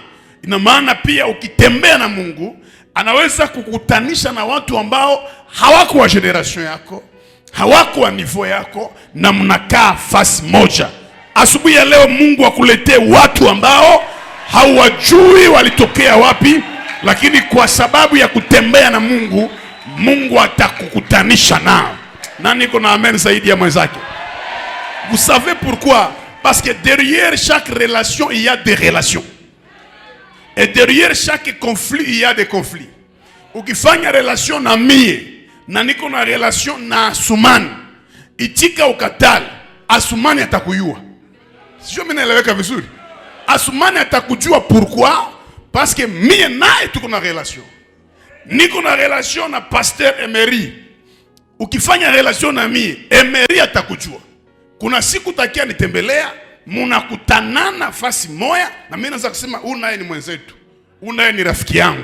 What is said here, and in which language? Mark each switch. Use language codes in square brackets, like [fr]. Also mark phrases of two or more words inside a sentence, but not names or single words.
[sw] Ina maana pia ukitembea na Mungu, anaweza kukutanisha na watu ambao hawako wa generation yako, hawako wa niveau yako, na mnakaa fasi moja. Asubuhi ya leo Mungu akuletee watu ambao hawajui walitokea wapi, lakini kwa sababu ya kutembea na Mungu, Mungu atakukutanisha nao. Nani kuna amen zaidi ya mwenzake? [fr] Vous savez pourquoi? Parce que derrière chaque relation, il y a des relations. Et derrière chaque conflit, il y a des conflits. [sw] Ukifanya relation na mie, na niko na relation na Asumani, itika ukatali, Asumani atakujua. Sio mimi naeleweka vizuri? Asumani atakujua pourquoi? [fr] Parce que [sw] mie naye tuko na relation. Niko na relation na Pasteur Emery. Ukifanya relation na mie, Emery atakujua. Kuna siku takia nitembelea, munakutanana fasi moya, na mimi naanza kusema huyu naye ni mwenzetu, huyu naye ni rafiki yangu.